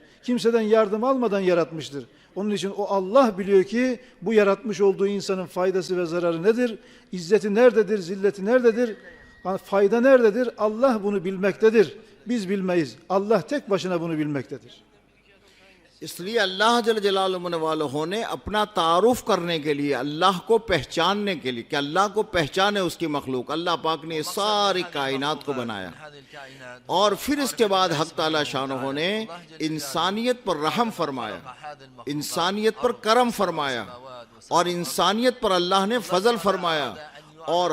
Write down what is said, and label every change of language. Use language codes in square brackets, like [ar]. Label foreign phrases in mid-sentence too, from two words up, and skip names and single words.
[tr] Kimseden yardım almadan yaratmıştır. Onun için o Allah biliyor ki bu yaratmış olduğu insanın faydası ve zararı nedir? İzzeti nerededir? Zilleti nerededir? Fayda nerededir? Allah bunu bilmektedir. Biz bilmeyiz. Allah tek başına bunu bilmektedir. [hi] इसलिए अल्लाह जल जलालुहु वालों ने अपना तारुफ करने के लिए, अल्लाह को पहचानने के लिए, कि अल्लाह को पहचाने उसकी मखलूक, अल्लाह पाक ने सारी कायनात को बनाया और फिर इसके बाद हक ताला शानहू ने इंसानियत पर रहम फरमाया, इंसानियत पर करम फरमाया और इंसानियत पर अल्लाह ने फजल फरमाया और